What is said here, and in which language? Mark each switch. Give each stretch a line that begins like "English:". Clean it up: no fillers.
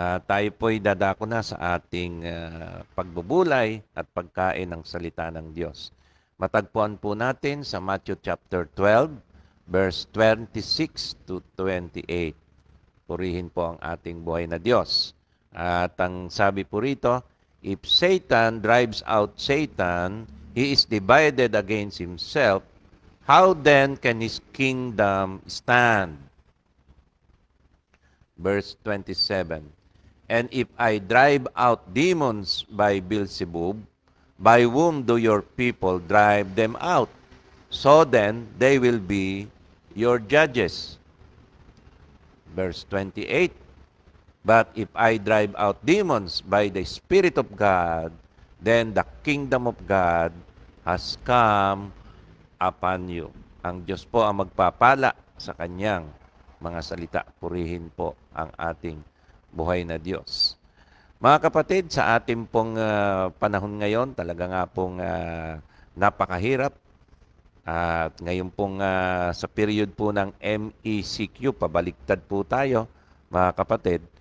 Filipino: Tayo po'y dadako na sa ating pagbubulay at pagkain ng salita ng Diyos. Matagpuan po natin sa Matthew chapter 12, verse 26 to 28. Purihin po ang ating buhay na Diyos. At ang sabi po rito,
English: if Satan drives out Satan, he is divided against himself. How then can his kingdom stand? Verse 27. And if I drive out demons by Beelzebub, by whom do your people drive them out? So then they will be your judges. Verse 28. But if I drive out demons by the Spirit of God, then the kingdom of God has come upon you.
Filipino: Ang Diyos po ang magpapala sa kanyang mga salita. Purihin po ang ating buhay na Diyos. Mga kapatid, sa ating pong panahon ngayon, talaga nga pong napakahirap. At ngayon pong sa period po ng MECQ, pabaliktad po tayo, mga kapatid.